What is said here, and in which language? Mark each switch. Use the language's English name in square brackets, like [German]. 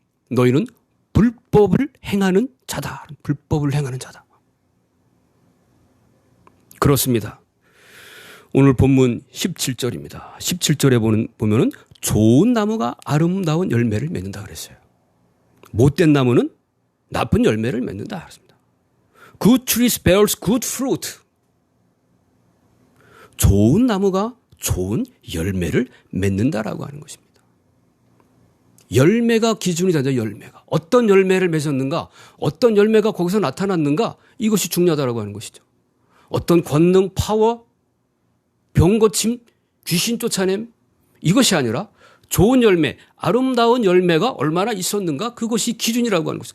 [Korean] 너희는 불법을 행하는 자다. 불법을 행하는 자다. 그렇습니다. 오늘 본문 17절입니다. 17절에 보면은 좋은 나무가 아름다운 열매를 맺는다 그랬어요. 못된 나무는 나쁜 열매를 맺는다 그랬습니다. [English] Good trees bears good fruit. [Korean] 좋은 나무가 좋은 열매를 맺는다라고 하는 것입니다. 열매가 기준이 되죠. 열매가. 어떤 열매를 맺었는가, 어떤 열매가 거기서 나타났는가, 이것이 중요하다라고 하는 것이죠. 어떤 권능, 파워, 병 고침, 귀신 쫓아냄, 이것이 아니라 좋은 열매, 아름다운 열매가 얼마나 있었는가, 그것이 기준이라고 하는 것이죠.